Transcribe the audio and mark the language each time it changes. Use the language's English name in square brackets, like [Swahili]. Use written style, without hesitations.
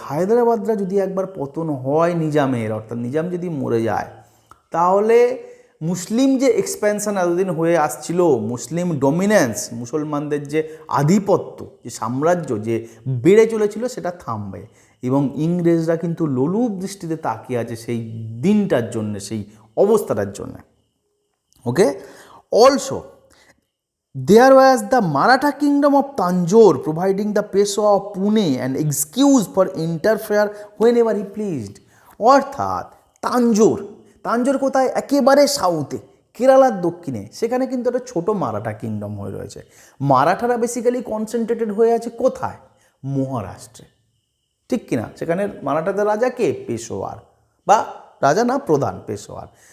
[Bangla] হায়দ্রাবাদরা যদি একবার পতন হয় নিজামের, অর্থাৎ নিজাম যদি মরে যায়, তাহলে মুসলিম যে এক্সপ্যানশন এতদিন হয়ে আসছিল, মুসলিম ডমিনেন্স, মুসলমানদের যে আধিপত্য, যে সাম্রাজ্য যে বেড়ে চলেছিল, সেটা থামবে। এবং ইংরেজরা কিন্তু লোলুপ দৃষ্টিতে তাকিয়ে আছে সেই দিনটার জন্যে, সেই অবস্থাটার জন্যে। [English] Okay, also there was the Maratha kingdom of Tanjore providing the Peshwa of Pune an excuse for interfere whenever he pleased. [Bangla] অর্থাৎ তাঞ্জোর কোথায়, একেবারে সাউথে, কেরালার দক্ষিণে, সেখানে কিন্তু একটা ছোটো মারাঠা কিংডম হয়ে রয়েছে। মারাঠারা বেসিক্যালি কনসেন্ট্রেটেড হয়ে আছে কোথায়, মহারাষ্ট্রে, ঠিক কিনা? সেখানে মারাঠাদের রাজা কে, পেশোয়ার, বা রাজা না, প্রধান পেশোয়ার।